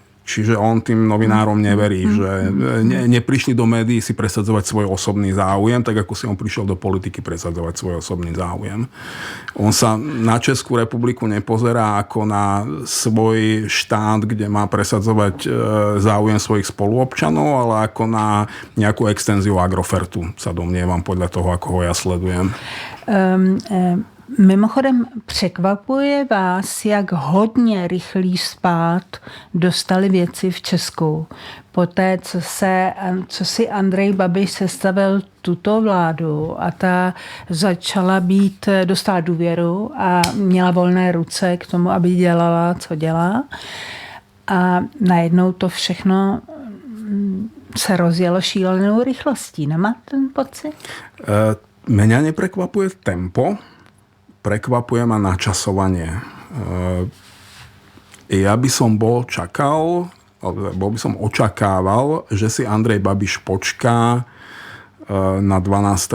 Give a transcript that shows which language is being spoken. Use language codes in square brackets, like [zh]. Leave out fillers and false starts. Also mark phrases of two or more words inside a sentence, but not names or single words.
[sk] Čiže on tým novinárom neverí, že neprišli do médií si presadzovať svoj osobný záujem, tak ako si on prišiel do politiky presadzovať svoj osobný záujem. On sa na Českú republiku nepozerá ako na svoj štát, kde má presadzovať záujem svojich spoluobčanov, ale ako na nejakú extenziu Agrofertu, sa domnievam podľa toho, ako ho ja sledujem. [cs] Mimochodem, překvapuje vás, jak hodně rychlý spád dostali věci v Česku. Poté, co si Andrej Babiš sestavil tuto vládu a ta začala dostala důvěru a měla volné ruce k tomu, aby dělala, co dělá. A najednou to všechno se rozjelo šílenou rychlostí. Nemá ten pocit? [sk] Mňa neprekvapuje tempo, prekvapuje ma načasovanie. Ja by som očakával, že si Andrej Babiš počká na 12.